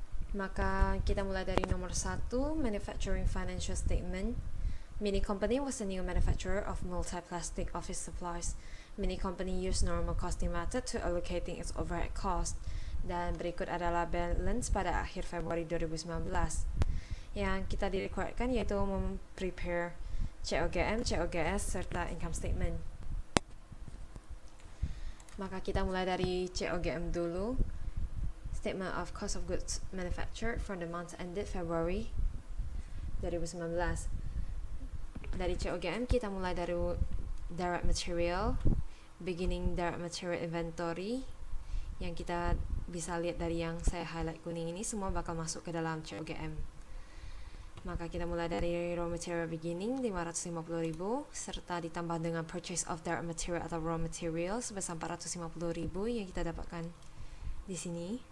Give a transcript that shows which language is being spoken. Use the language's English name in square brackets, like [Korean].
[Indonesian] Maka kita mulai dari nomor 1, Manufacturing Financial Statement. [English] Mini Company was a new manufacturer of multi-plastic office supplies. Mini Company used normal costing method to allocating its overhead cost. [Indonesian] Dan berikut adalah balance pada akhir Februari 2019. Yang kita direkodkan yaitu prepare COGM, COGS, serta income statement. Maka kita mulai dari COGM dulu. [English] Statement of Cost of Goods Manufactured for the month ended February 2019. [Indonesian] Dari COGM kita mulai dari direct material, beginning direct material inventory, yang kita bisa lihat dari yang saya highlight kuning ini semua bakal masuk ke dalam COGM. Maka kita mulai dari raw material beginning 550.000 serta ditambah dengan purchase of direct material atau raw material sebesar 450.000 yang kita dapatkan di sini.